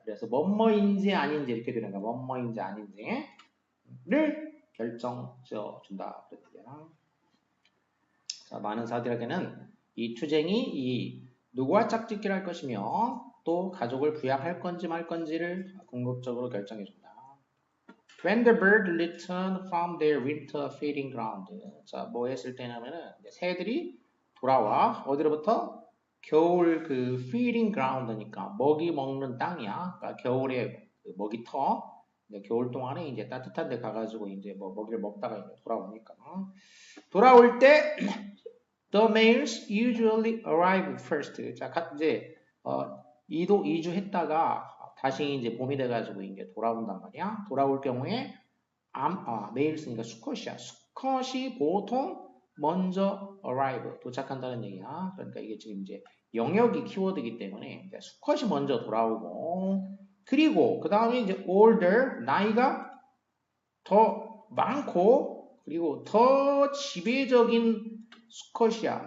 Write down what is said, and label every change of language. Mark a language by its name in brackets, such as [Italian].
[Korean] 그래서 뭐뭐인지 아닌지 이렇게 되는 거야. 뭐뭐인지 아닌지를 결정 지어준다. 그랬대요. 자, 많은 사들에게는 이 투쟁이 이 누구와 짝짓기를 할 것이며 또 가족을 부양할 건지 말 건지를 궁극적으로 결정해준다. [English] When the bird returned from their winter feeding ground. [Korean] 자, 뭐 했을 때냐면은 새들이 돌아와 어디로부터? 겨울 그 feeding ground니까 먹이 먹는 땅이야. 그러니까 겨울에 그 먹이터. 겨울 동안에 이제 따뜻한 데 가가지고 이제 뭐 먹이를 먹다가 이제 돌아오니까. 돌아올 때 [English] the males usually arrive first. [Korean] 자, 이제 이주했다가 다시 이제 봄이 돼가지고 이제 돌아온단 말이야. 돌아올 경우에 메일스니까 수컷이야. 수컷이 보통 먼저 arrive 도착한다는 얘기야. 그러니까 이게 지금 이제 영역이 키워드이기 때문에 수컷이 먼저 돌아오고 그리고 그 다음에 이제 older 나이가 더 많고 그리고 더 지배적인 수컷이야.